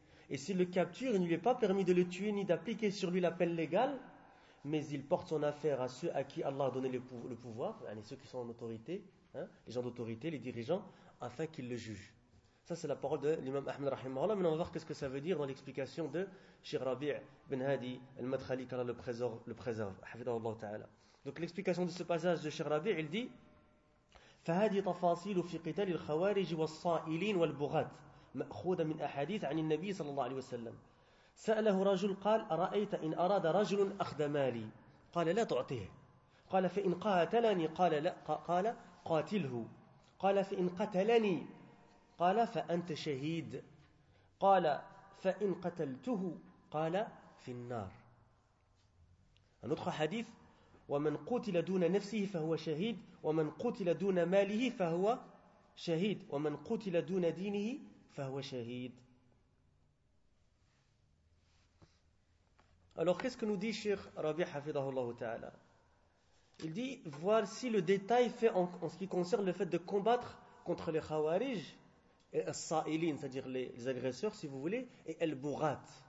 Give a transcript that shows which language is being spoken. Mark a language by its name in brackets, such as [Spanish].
[French] Et s'il le capture, il ne lui est pas permis de le tuer ni d'appliquer sur lui la peine légale, mais il porte son affaire à ceux à qui Allah a donné le pouvoir, à ceux qui sont en autorité, hein, les gens d'autorité, les dirigeants, afin qu'ils le jugent. Ça, c'est la parole de l'imam Ahmed Rahimahullah. Maintenant, on va voir ce que ça veut dire dans l'explication de Cheikh Rabi' bin Hadi al-Madkhali, qu'Allah le préserve. Donc, l'explication de ce passage de Cheikh Rabi', il dit: [Arabic] فهذه تفاصيل في قتال الخوارج والصائلين والبغاة مأخوذة من أحاديث عن النبي صلى الله عليه وسلم سأله رجل قال أرأيت إن أراد رجل أخذ مالي قال لا تعطيه قال فإن قاتلني قال لا قال قاتله قال فإن قتلني قال فأنت شهيد قال فإن قتلته قال في النار ندخل حديث ومن قتل دون نفسه فهو شهيد ومن قتل دون ماله فهو شهيد ومن قتل دون دينه فهو شهيد. [French] Alors qu'est-ce que nous dit Cheikh Rabi Hafidahullah Ta'ala? Il dit voici le détail fait en ce qui concerne le fait de combattre contre les Khawarij et As-Sa'ilin, c'est-à-dire les agresseurs, si vous voulez, et Al-Bughat.